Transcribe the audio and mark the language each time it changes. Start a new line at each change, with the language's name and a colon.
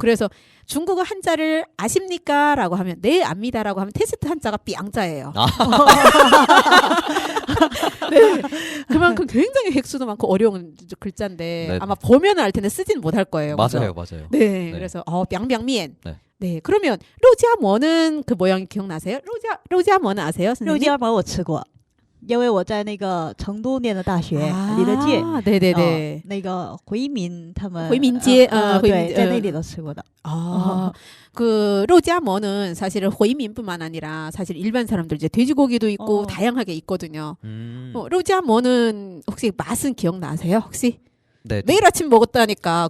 Korean: 그래서 중국어 한자를 아십니까? 라고 하면 네 압니다라고 하면 테스트 한자가 뿅자예요. 아. 네. 그만큼 굉장히 획수도 많고 어려운 글자인데 네. 아마 보면 알 텐데 쓰지는 못할 거예요. 맞아요, 그죠? 맞아요. 네, 네. 그래서 뿅뿅면. 네. 네, 그러면 로지아머는 그 모양 기억나세요? 로지아머는 아세요,
Chinese: 肉
Korean: 선생님?
Chinese: 夹馍我吃过，因为我在那个成都念的大学，离得近。
Korean: 네네네.
Chinese: 那个回民他们回民街对，回民在那里都吃过的。
Korean: 아, 그 로지아머는 사실은 호이민뿐만 아니라 사실 일반 사람들 이제 돼지고기도 있고 다양하게 있거든요. 로지아머는 혹시 맛은 기억나세요? 혹시 네, 매일 아침 먹었다니까.